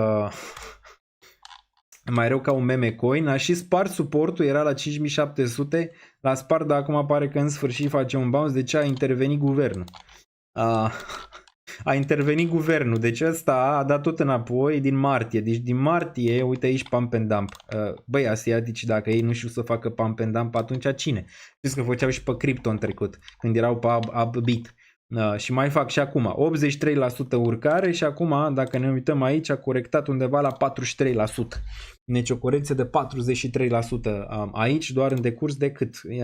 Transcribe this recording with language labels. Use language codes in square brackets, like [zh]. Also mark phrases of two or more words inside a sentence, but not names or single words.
[ro] Mai rău ca un [en] meme coin, [ro] a și spart suportul, era la 5700, l-a spart, dar acum pare că în sfârșit face un bounce, de ce a intervenit guvernul? A intervenit guvernul, deci ăsta a dat tot înapoi din martie, deci din martie, uite aici [en] pump and dump. [ro] Băi, asiatici, dacă ei nu știu să facă [en] pump and dump, [ro] atunci cine? Știți că făceau și pe cripto în trecut, când erau pe Upbit. Și mai fac și acum 83% urcare și acum, dacă ne uităm aici, a corectat undeva la 43%. Deci o corecție de 43% aici, doar în decurs de cât?